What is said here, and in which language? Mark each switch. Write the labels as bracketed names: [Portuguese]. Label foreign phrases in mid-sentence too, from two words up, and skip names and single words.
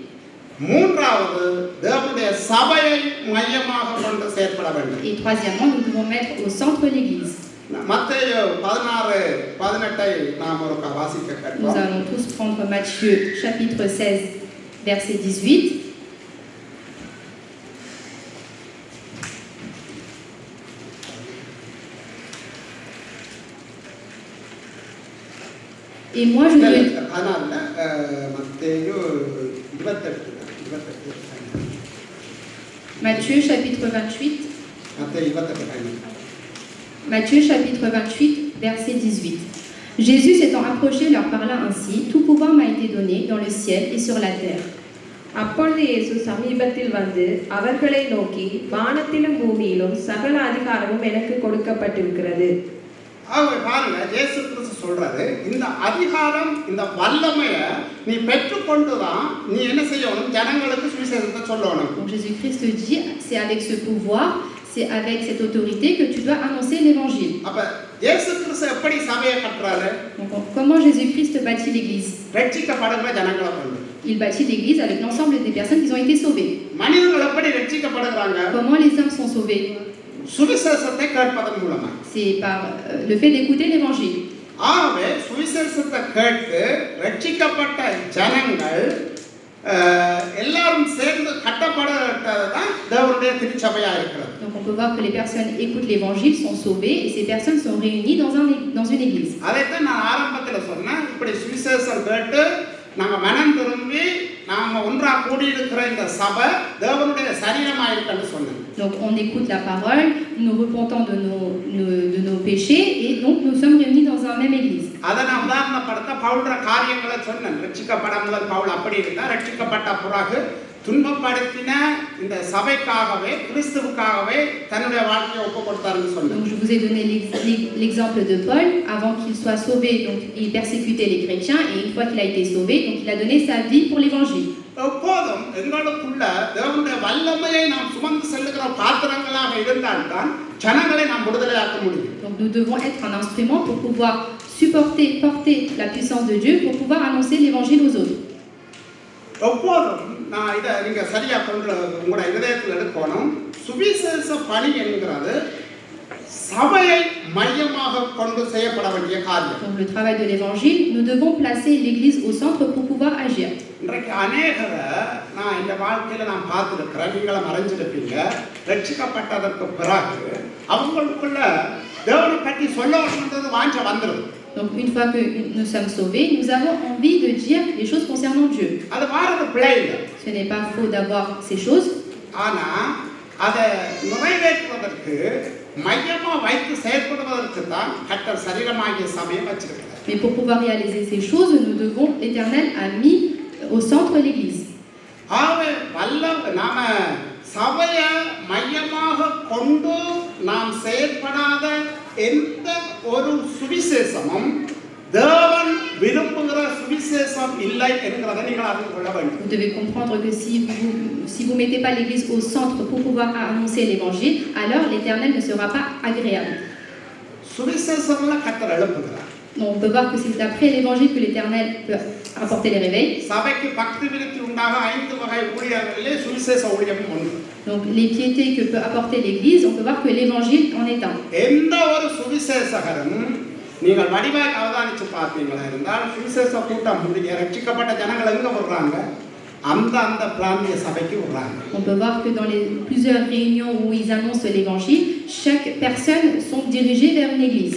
[Tamil] மூன்றாவது தேவனுடைய சபையை மையமாக கொண்டு செயல்பட வேண்டும். [French] Et troisièmement, nous devons mettre au centre l'église. [Tamil] மத்தேயு 16:18 நாம் ஒரு வாசிக்க [French] Nous [Tamil] கேட்போம். [French] allons tous prendre Matthieu chapitre 16 verset 18. Et moi je te Matthieu chapitre 28. Matthieu chapitre 28 verset 18. Jésus s'étant approché leur parla ainsi: tout pouvoir m'a été donné dans le ciel et sur la terre. [Tamil] அப்பொழுது இயேசு சமீபத்தில் வந்து அவர்களை நோக்கி, வானத்திலும் பூமியிலும் சகல அதிகாரமும் எனக்கு கொடுக்கப்பட்டிருக்கிறது. ஆகவே பாருங்க, இயேசு கிறிஸ்து சொல்றாரு, இந்த அதிகாரம் இந்த வல்லமையை நீ பெற்றுக்கொண்டுதான் நீ என்ன செய்யணும்? ஜனங்களுக்கு சுவிசேஷத்தை சொல்லணும். [French] Donc Jésus-Christ dit, c'est avec ce pouvoir, c'est avec cette autorité que tu dois annoncer l'évangile. [Tamil] அப்ப இயேசு கிறிஸ்து எப்படி சபையை கட்டுறாரு? [French] Donc comment Jésus-Christ bâtit l'église? [Tamil] ரட்சிக்கப்படுகிற ஜனங்களை கொண்டு. [French] Il bâtit l'église avec l'ensemble des personnes qui ont été sauvées. [Tamil] மனிதர்கள் எப்படி ரட்சிக்கப்படுகிறாங்க? [French] Comment les hommes sont sauvés? [Tamil] சுவிசேஷத்தை கேட்பதன் மூலமா. [French] C'est par le fait d'écouter l'évangile. [Tamil] ஆகவே சுவிசேஷத்தை கேட்டு ரட்சிக்கப்பட்ட ஜனங்கள் எல்லாரும் சேர்ந்து கட்டப்படதான் தேவனுடைய திருச்சபையா இருக்கிறது. [French] Donc on peut voir que les personnes écoutent l'évangile, sont sauvées et ces personnes sont réunies dans une église. [Tamil] அதைத்தான் நான் ஆரம்பத்தில் சொன்னேன். இப்படி சுவிசேஷம் கேட்டு நாங்க மனம் திரும்பி நாம ஒன்றா கூடி இருக்கிற இந்த சபை தேவனுடைய சரீரமா இருக்குன்னு சொன்னேன். [French] Donc on écoute la parole, nous repentons de nos péchés et donc nous sommes réunis dans un même église. [Tamil] அதை நான் உதாரணப்படுத்த பவுல்ற காரியங்களை சொன்னேன். ரட்சிக்கப்படாமல் பவுல் அப்படி இருந்தா, ரட்சிக்கப்பட்ட பிறகு துன்பப்படுத்தின இந்த சபைக்காகவே கிறிஸ்துவுக்காகவே தன்னுடைய வாழ்க்கையை ஒப்பு கொடுத்தாருன்னு சொன்னேன். [French] Donc je vous ai donné l'exemple de Paul. Avant qu'il soit sauvé, donc il persécutait les chrétiens et une fois qu'il a été sauvé, donc il a donné sa vie pour l'évangile. [Tamil] எப்போதும் எங்களுக்குள்ள தேவனுடைய வல்லமையை நாம் சுமந்து செல்லுகிற பாத்திரங்களாக இருந்தால்தான் ஜனங்களை நாம் விடுதலையாக்க முடியும். [French] Donc nous devons être un instrument pour pouvoir porter la puissance de Dieu pour pouvoir annoncer l'évangile aux autres. [Tamil] எப்போதும் நான் இதை நீங்கள் சரியாக கொண்டு உங்களோட இதயத்தில் எடுக்கணும். சுவிசேஷ பணி என்கிறது சபையை மையமாக கொண்டு செய்யப்பட வேண்டிய காரியம். [French] Donc le travail de l'évangile, nous devons placer l'église au centre pour pouvoir agir. [Tamil] இன்றைக்கு அநேகரை நான் இந்த வாழ்க்கையில் நான் பார்த்துருக்கிறேன், நீங்களும் அறிஞ்சிருப்பீங்க. ரட்சிக்கப்பட்டதற்கு பிறகு அவங்களுக்குள்ள தேவனை பற்றி சொல்லணுன்றது வாஞ்ச வந்துடும். [French] Donc une fois que nous sommes sauvés, nous avons envie de dire les choses concernant Dieu. [Tamil] அது வாரது பிழை இல்லை. [French] Ce n'est pas faux d'avoir ces choses. [Tamil] ஆனால் அதை நிறைவேற்றுவதற்கு மையமாக வைத்து செயல்படுவதற்கு தான் கர்த்தர் சரீரமாகிய சபையை வச்சிருக்கிறார். [French] Mais pour pouvoir réaliser ces choses, nous devons, l'Éternel a mis au centre l'église. [Tamil] ஆகவே நாம சபையை மையமாக கொண்டு நாம் செயல்படாத எந்த ஒரு சுவிசேஷமும் தேவன் விரும்புகிற சுவிசேஷம் இல்லை என்கிறதை நீங்கள் அறிந்து கொள்ள வேண்டும். [French] Vous devez comprendre que si vous mettez pas l'église au centre pour pouvoir annoncer l'évangile, alors l'Éternel ne sera pas agréable. [Tamil] சுவிசேஷம்ல கர்த்தர் எழுப்புகிறார். [French] Donc on peut voir que c'est après l'évangile que l'Éternel peut apporter les réveils. [Tamil] சபைக்கு பக்தி விருத்தி உண்டாக 5 வகை ஊழியங்களிலே சுவிசேஷ ஊழியம் ஒன்று. [French] Donc les piétés que peut apporter l'église, on peut voir que l'évangile en est un. [Tamil] எந்த ஒரு சுவிசேஷகரும் நீங்கள் வடிவாக அவதானிச்சு பார்த்தீங்களா இருந்தால் சுவிசேஷ கூட்டம் முடிய ரட்சிக்கப்பட்ட ஜனங்கள் எங்க வர்றாங்க? அந்த பிராந்திய சபைக்கு வர்றாங்க. [French] On peut voir que dans les plusieurs réunions où ils annoncent l'évangile, chaque personne sont dirigées vers une église.